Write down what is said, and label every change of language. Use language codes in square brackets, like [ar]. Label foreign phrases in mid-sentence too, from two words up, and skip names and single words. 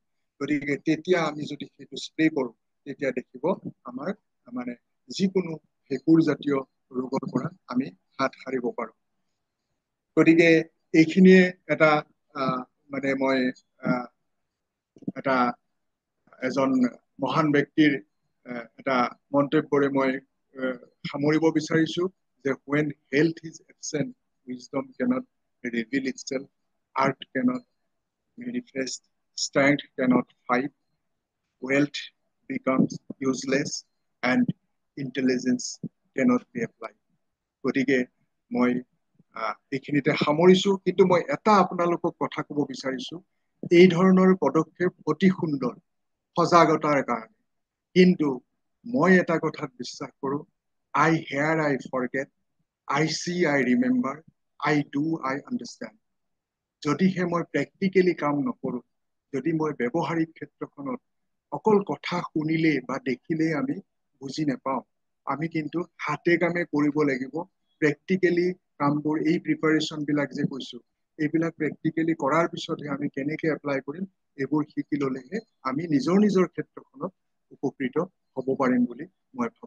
[as] গতিকে তেতিয়া আমি যদি সেইটো স্প্ৰে কৰোঁ, তেতিয়া দেখিব আমাৰ মানে যিকোনো ভেঁকুৰ জাতীয় ৰোগৰ পৰা আমি হাত সাৰিব পাৰোঁ। গতিকে এইখিনিয়ে এটা মানে মই এটা এজন মহান ব্যক্তিৰ এটা মন্তব্যৰে মই সামৰিব বিচাৰিছো যে [en] when health is absent, wisdom cannot reveal itself, art cannot manifest, strength cannot fight, wealth becomes useless, and intelligence cannot be applied. [as] গতিকে মই এইখিনিতে সামৰিছো, কিন্তু মই এটা আপোনালোকক কথা ক'ব বিচাৰিছো, এই ধৰণৰ পদক্ষেপ অতি সুন্দৰ সজাগতাৰ কাৰণে, কিন্তু মই এটা কথাত বিশ্বাস কৰো, [en] I hear, I forget, I see, I remember, I do, I understand. [as] যদিহে মই প্ৰেক্টিকেলি কাম নকৰো, যদি মই ব্যৱহাৰিক ক্ষেত্ৰখনত অকল কথা শুনিলেই বা দেখিলেই আমি বুজি নাপাওঁ, আমি কিন্তু হাতে কামে কৰিব লাগিব। প্ৰেক্টিকেলি কামবোৰ, এই প্ৰিপাৰেশ্যন বিলাক যে কৈছো, এইবিলাক প্ৰেক্টিকেলি কৰাৰ পিছতহে আমি কেনেকে এপ্লাই কৰিম, এইবোৰ শিকি ললেহে আমি নিজৰ ক্ষেত্ৰখনত উপকৃত হ'ব পাৰিম বুলি মই ভাবো।